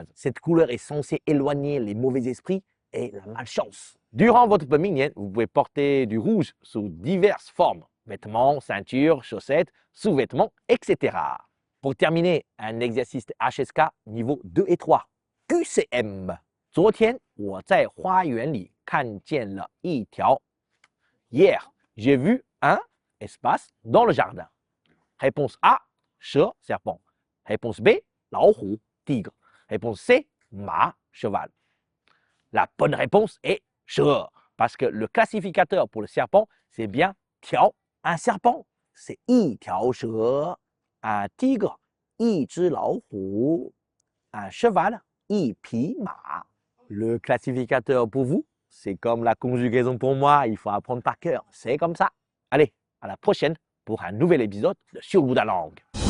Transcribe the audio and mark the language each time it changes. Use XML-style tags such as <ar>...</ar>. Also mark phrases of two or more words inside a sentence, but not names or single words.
<fr>Cette couleur est censée éloigner les mauvais esprits et la malchance. Durant votre Penming, vous pouvez porter du rouge sous diverses formes, vêtements, ceintures, chaussettes, sous-vêtements, etc. Pour terminer, un exercice HSK niveau 2 et 3. QCM.</fr> <zh>昨天我在花园里看见了一条.</zh> <fr>Hier, j'ai vu un espace dans le jardin. Réponse A, 蛇, serpent. Réponse B, 老虎, tigre. Réponse C, ma, cheval. La bonne réponse est 蛇, parce que le classificateur pour le serpent, c'est bien 条. Un serpent, c'est 一条蛇. Un tigre,</fr> <zh>一只老虎.</zh> <fr>Un cheval,</fr> <zh>一匹马.</zh> <fr>Le classificateur pour vous, c'est comme la conjugaison pour moi, il faut apprendre par cœur. C'est comme ça. Allez, à la prochaine pour un nouvel épisode de Sur le bout de la langue.</fr>